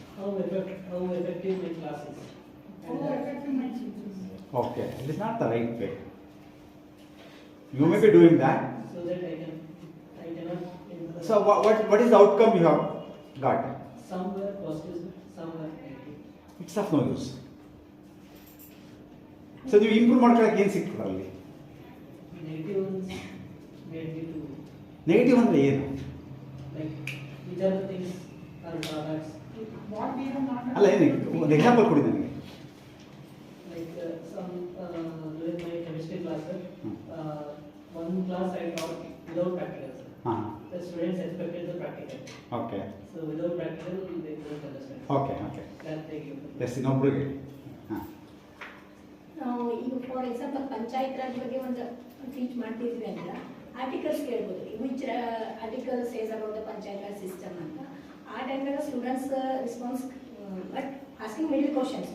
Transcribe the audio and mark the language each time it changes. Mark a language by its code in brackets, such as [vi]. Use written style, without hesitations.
[en] How effective my class is. How effective my teaching is. Okay, it is not the right way. You may be doing that. So that I cannot. So what is the outcome you have got? Some were positive, some were negative. It's of no use. [kn] So ನೀವು improve ಮಾಡ್ಕೊಳಕ್ಕೆ ಏನು ಸಿಗ್ತದೆ ಅಲ್ಲಿ? [en] Negative ones made me to. [kn] Negative ಅಂದರೆ ಏನು? [en] Like which are the things are drawbacks. [kn] ಅಲ್ಲ, ಏನು ಒಂದು ಎಕ್ಸಾಂಪಲ್ ಕೊಡಿ ನನಗೆ. [en] Like some during my chemistry class, one class I taught without practical. The students expected the practical. Okay. So without practical, they couldn't understand. Okay. That they give. [kn] S, ಇನ್ನೊಬ್ರಿಗೆ. ನಾವು ಈಗ for example panchayat Raj ಬಗ್ಗೆ ಒಂದು teach ಮಾಡ್ತಿದ್ವಿ ಅಂತ articles ಕೇಳ್ಬೋದು, [en] which article says about the panchayat raj system [kn] ಅಂತ. ಆ ಟೈಮ್ನಾಗ students response, [en] But asking middle questions.